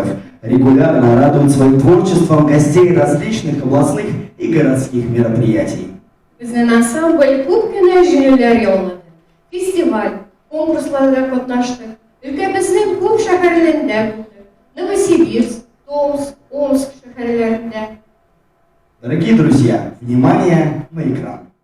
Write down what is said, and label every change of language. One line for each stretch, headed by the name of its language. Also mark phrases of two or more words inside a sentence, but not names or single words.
Russian: Регулярно радует своим творчеством гостей различных областных и городских мероприятий.
Tatar: Bizden ансамбль күпкенә җиңүләр яулады. Фестиваль, конкурсларда катнаштык. Өлкәбезнең күп шәһәрләрендә булдык. Новосибирск, Томск, Омск шәһәрләрендә.
Russian: Дорогие друзья, внимание на экран.